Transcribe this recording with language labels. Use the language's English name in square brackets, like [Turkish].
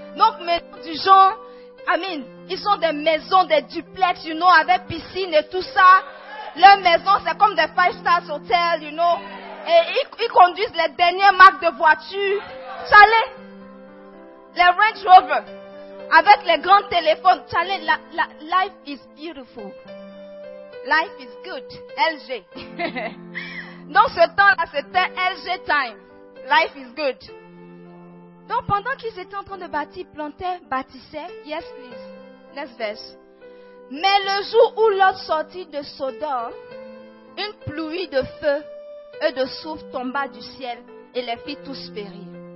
[French] Donc, mais du genre, ils ont des maisons, des duplex, avec piscine et tout ça. Leur maison, c'est comme des [English] five-star hotels, [French] Et ils conduisent les dernières marques de voitures. Chalet. Les Range Rover. Avec les grands téléphones. [English] Chalet, life is beautiful. Life is good. LG. [French] Donc ce temps-là, c'était [English] LG time. Life is good. [French] Donc pendant qu'ils étaient en train de bâtir, bâtissaient. [English] Yes, please. Next verse. [French] Mais le jour où Lot sortit de Sodome, une pluie de feu et de soufre tomba du ciel et les fit tous périr.